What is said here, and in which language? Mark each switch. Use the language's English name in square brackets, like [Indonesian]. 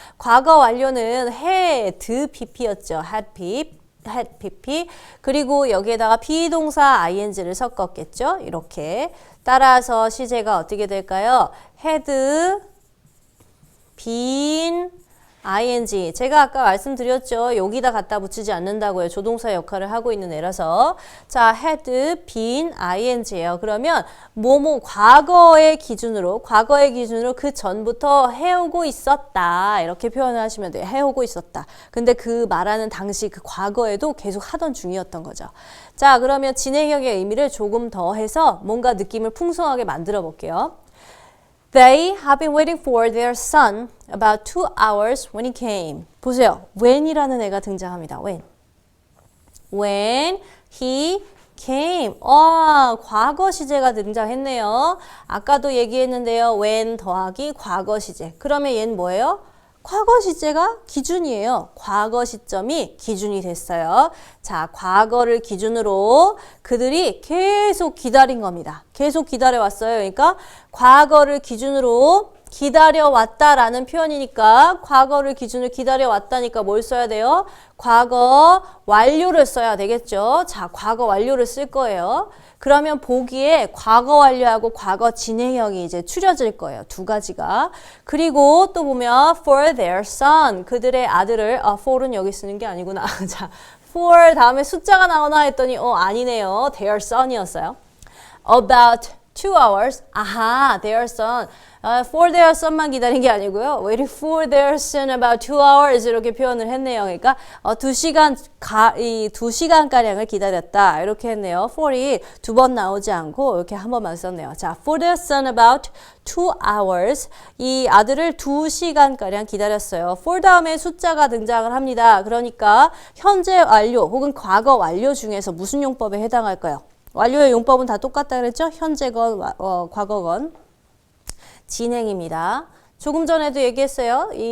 [Korean] 과거 완료는 had pp였죠. had pp 그리고 여기에다가 비동사 ing를 섞었겠죠. 이렇게 따라서 시제가 어떻게 될까요? had been ing. 제가 아까 말씀드렸죠. 여기다 갖다 붙이지 않는다고요. 조동사 역할을 하고 있는 애라서. 자, had been ing예요. 그러면 뭐뭐 과거의 기준으로 그 전부터 해오고 있었다. 이렇게 표현을 하시면 돼요. 해오고 있었다. 근데 그 말하는 당시 그 과거에도 계속 하던 중이었던 거죠. 자, 그러면 진행형의 의미를 조금 더 해서 뭔가 느낌을 풍성하게 만들어 볼게요. [English] They have been waiting for their son about 2 hours when he came. [Korean] 보세요. when이라는 애가 등장합니다. [English] when he came. [Korean] 과거 시제가 등장했네요. 아까도 얘기했는데요. when 더하기 과거 시제. 그러면 얘는 뭐예요? 과거 시제가 기준이에요. 과거 시점이 기준이 됐어요. 자, 과거를 기준으로 그들이 계속 기다린 겁니다. 계속 기다려왔어요. 그러니까 과거를 기준으로 기다려왔다라는 표현이니까 과거를 기준으로 기다려왔다니까 뭘 써야 돼요? 과거 완료를 써야 되겠죠. 자, 과거 완료를 쓸 거예요. 그러면 보기에 과거 완료하고 과거 진행형이 이제 추려질 거예요. 두 가지가. 그리고 또 보면 [English] for their son, [Korean] 그들의 아들을, for은 여기 쓰는 게 아니구나. 자, for 다음에 숫자가 나오나 했더니 아니네요. their son이었어요. [English] About 2 hours. 아하, their son. For their son [Korean] 만 기다린 게 아니고요. [English] Waiting for their son about 2 hours [Korean] 이렇게 표현을 했네요. 그러니까 2시간가량을 기다렸다. 이렇게 했네요. for이 두 번 나오지 않고 이렇게 한 번만 썼네요. [English] 자, for their son about 2 hours. [Korean] 이 아들을 2시간가량 기다렸어요. for 다음에 숫자가 등장을 합니다. 그러니까 현재 완료 혹은 과거 완료 중에서 무슨 용법에 해당할까요? 완료의 용법은 다 똑같다 그랬죠? 현재건, 과거건. 진행입니다. 조금 전에도 얘기했어요.